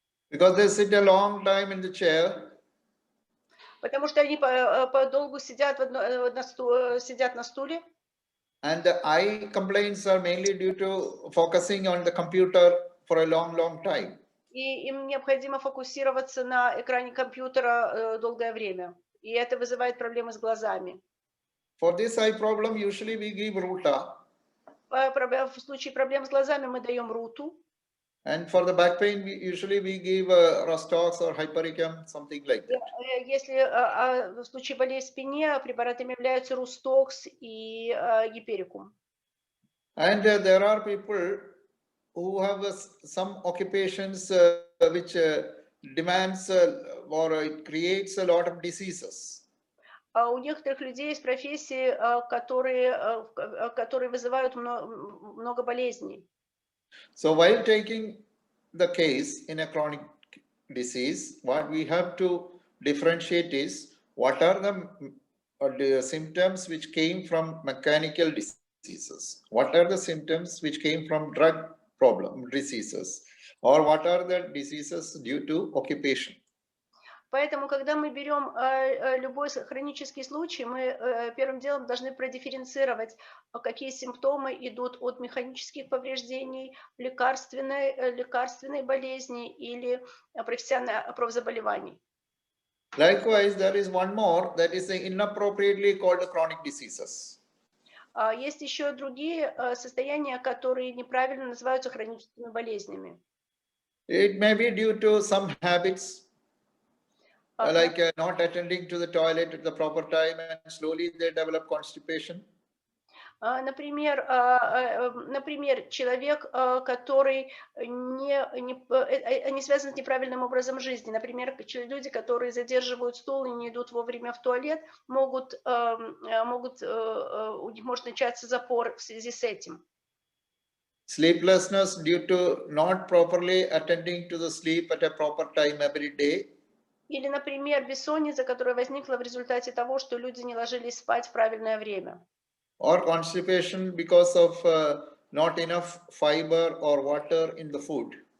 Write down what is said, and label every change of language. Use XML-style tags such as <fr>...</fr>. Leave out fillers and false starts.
<en>Because they sit a long time in the chair.</en> <ru>Потому что они подолгу сидят на стуле.</ru> <en>And the eye complaints are mainly due to focusing on the computer for a long time.</en> <ru>И им необходимо фокусироваться на экране компьютера долгое время. И это вызывает проблемы с глазами.</ru> <en>For this eye problem, usually we give ruta.</en> <ru>В случае проблем с глазами мы даем руту.</ru> <en>And for the back pain, usually we give Rostox or Hypericum, something like that.</en> <ru>Если в случае болей в спине препаратами являются Рустокс и Гиперикум.</ru> <en>And there are people who have some occupations which demands or it creates a lot of diseases.</en> <ru>у некоторых людей есть профессии, которые вызывают много болезней.</ru> <en>So while taking the case in a chronic disease, what we have to differentiate is what are the symptoms which came from mechanical diseases, what are the symptoms which came from drug diseases, or what are the diseases due to occupation.</en> <ru>Поэтому, когда мы берем любой хронический случай, мы первым делом должны продифференцировать, какие симптомы идут от механических повреждений, лекарственной болезни или профзаболеваний.</ru> <en>Likewise, there is one more that is inappropriately called chronic diseases.</en> <ru>Есть еще другие состояния, которые неправильно называются хроническими болезнями.</ru> <en>It may be due to some habits, like not attending to the toilet at the proper time, and slowly they develop constipation.</en> <ru>Например, человек, который не связан с неправильным образом жизни. Например, люди, которые задерживают стул и не идут вовремя в туалет, у них может начаться запор в связи с этим.</ru> <en>Sleeplessness due to not properly attending to the sleep at a proper time every day.</en> <ru>Или, например, бессонница, которая возникла в результате того, что люди не ложились спать в правильное время.</ru> <en>Or constipation because of not enough fiber or water in the food.</en>